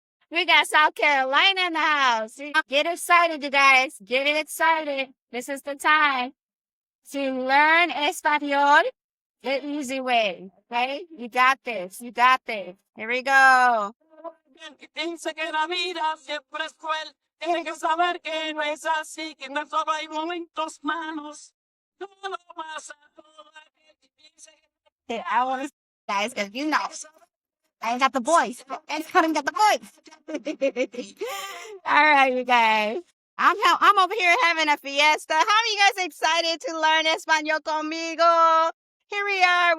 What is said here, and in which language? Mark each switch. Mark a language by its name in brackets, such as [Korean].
[English] We got South Carolina in the house. Get excited, you guys. Get excited. This is the time to learn Espanol the easy way. Okay? You got this. You got this. Here we go. [Spanish] Piensa que la vida siempre es cruel. Tiene que saber que no es así, que no solo hay momentos malos. Todo pasa, todo aquel que piensa que... [English] Yeah, I want to guys, because you know, I ain't got the voice. I don't got the voice. All right, you guys. I'm over here having a fiesta. How are you guys excited to learn Espanol [Spanish] conmigo? [English] Here we are.